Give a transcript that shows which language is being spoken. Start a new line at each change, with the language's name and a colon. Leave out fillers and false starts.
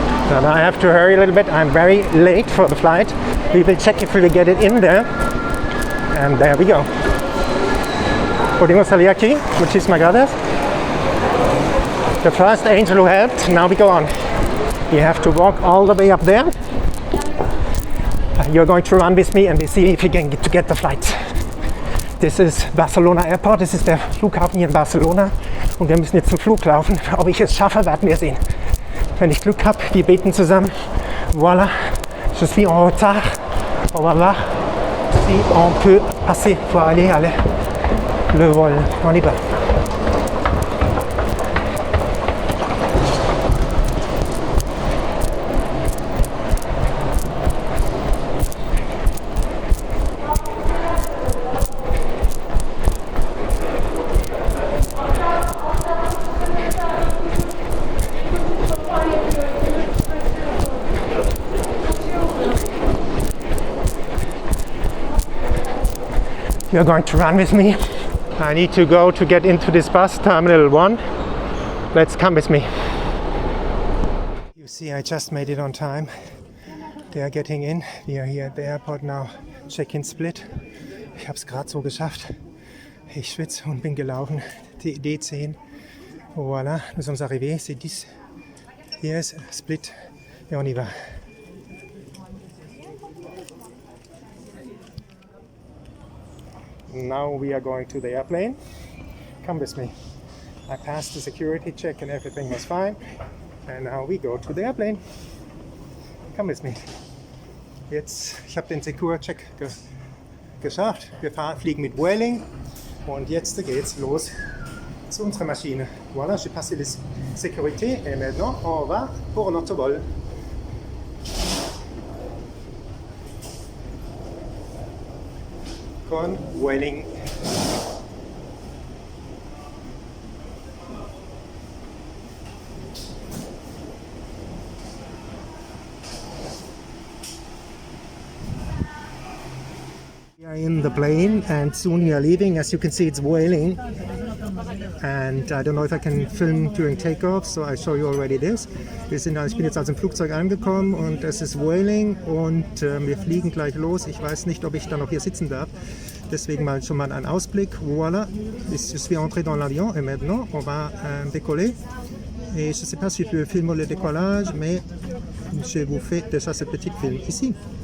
English: And I have to hurry a little bit. I'm very late for the flight. We will check if we will get it in there. And there we go.
Spanish: Podemos salir aquí. Muchísimas gracias.
English: The first angel who helped. Now we go on. We have to walk all the way up there. You're going to run with me and we see if we can get the flight. This is Barcelona Airport.
German: Das ist der Flughafen hier in Barcelona. Und wir müssen jetzt zum Flug laufen. Ob ich es schaffe, werden wir sehen. Wenn ich Glück habe, wir beten zusammen.
French: Voilà, je suis en retard. On va voir si on peut passer pour aller le vol. On y va.
English: You're going to run with me. I need to go to get into this bus, Terminal 1. Let's come with me. You see, I just made it on time. They are getting in. We are here at the airport now. Check-in split.
German: Ich habe es gerade so geschafft. Ich schwitze und bin gelaufen. D10.
French: Voilà, nous sommes arrivés. C'est 10.
English: Yes, split.
French: Et on y va.
English: Now we are going to the airplane. Come with me. I passed the security check and everything was fine. And now we go to the airplane. Come with me.
German: Jetzt, ich habe den Security-Check geschafft. Wir fliegen mit Vueling und jetzt geht's los zu unserer Maschine.
French: Voilà, j'ai passé les sécurités et maintenant on va pour notre vol.
Spanish: Con Vueling.
English: We are in the plane and soon we are leaving. As you can see, it's Vueling. And I don't know if I can film during takeoff, so I show you already this.
German: Ich bin jetzt also im Flugzeug angekommen und es ist Vueling und wir fliegen gleich los. Ich weiß nicht, ob ich dann noch hier sitzen darf. Deswegen schon mal ein Ausblick.
French: Voilà, je suis entré dans l'avion et maintenant on va décoller. Et je ne sais pas si je peux filmer le décollage, mais je vous fais déjà ce petit film ici.